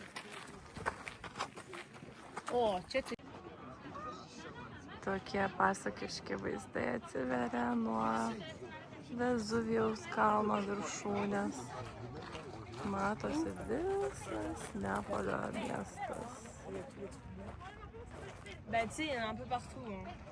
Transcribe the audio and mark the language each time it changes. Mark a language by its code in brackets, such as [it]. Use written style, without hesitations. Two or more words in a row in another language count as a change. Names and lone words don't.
[lt] O, čia. Tokie pasakiški vaizdai atsiveria nuo Vezuvijaus kalno viršūnės. Matosi visas Neapolio miestas. [fr] Bah tu sais, il y en a un peu partout. Hein.